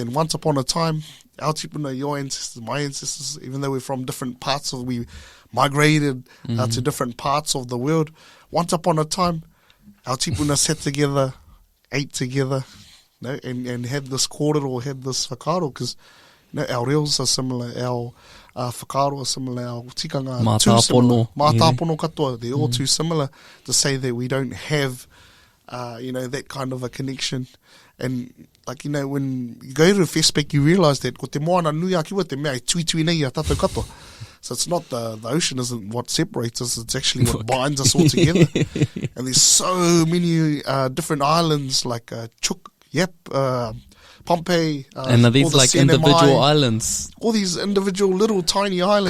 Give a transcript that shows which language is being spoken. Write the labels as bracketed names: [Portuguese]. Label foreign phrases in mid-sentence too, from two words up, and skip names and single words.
[English] And once upon a time, our tipuna, your ancestors, my ancestors, even though we're from different parts we migrated to different parts of the world, once upon a time, our tipuna sat together, ate together, and had this kōrero, had this whakaaro, because our reos are similar, our whakaaro are similar, our tikanga are too similar. [Māori] Mātāpono katoa, [English] they're all too similar to say that we don't have, that kind of a connection. And, like, when you go to FestPac, you realise that [Māori] ko te moana nui a kiwa te mea e tui nei a tātou katoa. [English] So it's not the ocean isn't what separates us, it's actually what binds us all together. And there's so many different islands like Chuk, Yap, Pohnpei. And are these like individual islands? All these individual little tiny islands.